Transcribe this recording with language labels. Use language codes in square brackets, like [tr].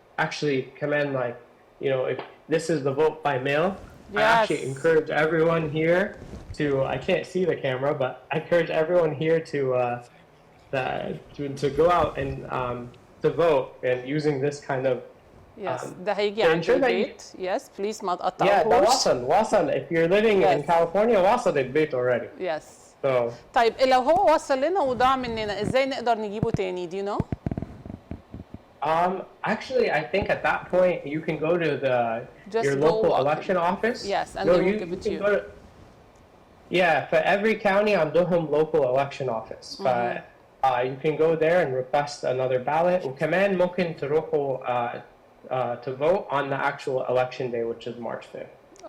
[en] Actually, command like if this is the vote by mail. Yes. I actually encourage everyone here to, I can't see the camera, but I encourage everyone here to go out and to vote, and using this kind of Yes, [ar] ده هيجي عند البيت. [en] Yes, please [ar] ما تقطعوش. Yeah, ده وصل. [en] If you're living in California, [ar] وصل البيت [en] already. Yes. So. [ar] طيب لو هو وصل لنا وضاع مننا, ازاي نقدر نجيبه تاني؟ [en] Do you know? Actually, I think at that point you can go to your local election office. Yes, and they will give it to you. For every county [ar] عندهم [en] local election office. You can go there and request another ballot. [ar] وكمان ممكن تروحوا [en] to vote on the actual election day, which is March 5th.